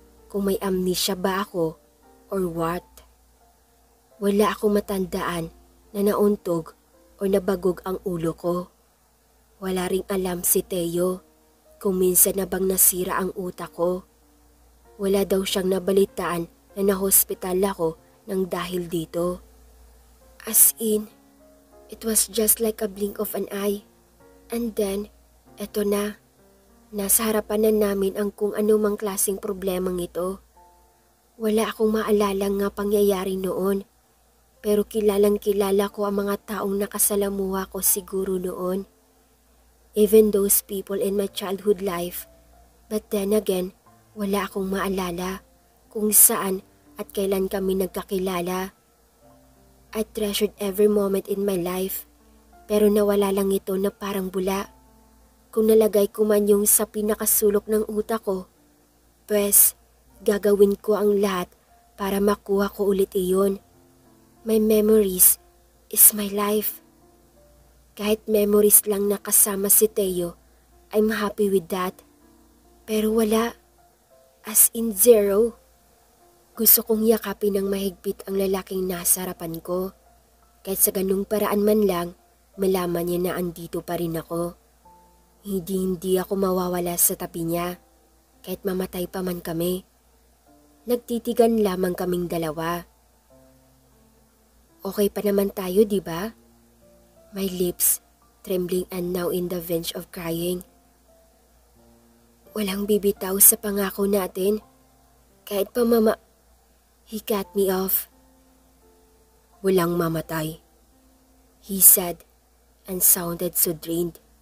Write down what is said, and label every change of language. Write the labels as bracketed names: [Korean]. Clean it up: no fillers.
[Filipino] Kung may amnesia ba ako or what. Wala akong matandaan na nauntog o nabagog ang ulo ko. Wala ring alam si Teo kung minsan na bang nasira ang utak ko. Wala daw siyang nabalitaan na nahospital ako ng dahil dito. [English] As in, it was just like a blink of an eye. And then, [Filipino] eto na. Nasa harapan na namin ang kung anumang klaseng problemang ito. Wala akong maalalang nga pangyayari noon. Pero kilalang kilala ko ang mga taong nakasalamuha ko siguro noon. [English] Even those people in my childhood life. But then again, [Filipino] wala akong maalala kung saan at kailan kami nagkakilala. [English] I treasured every moment in my life, [Filipino] pero nawala lang ito na parang bula. Kung nalagay ko man yung sa pinakasulok ng utak ko, pues gagawin ko ang lahat para makuha ko ulit iyon. [English] My memories is my life. [Filipino] Kahit memories lang na kasama si Teo, [English] I'm happy with that. [Filipino] Pero wala, as in zero. Gusto kong yakapin ng mahigpit ang lalaking nasa harapan ko. Kahit sa ganung paraan man lang, malaman niya na andito pa rin ako. Hindi ako mawawala sa tabi niya, kahit mamatay pa man kami. Nagtitigan lamang kaming dalawa. Okay pa naman tayo, di ba? [English] My lips trembling and now in the verge of crying. [Filipino] Walang bibitaw sa pangako natin. Kahit pa [English] He cut me off. [Filipino] Walang mamatay, [English] he said, and sounded so drained.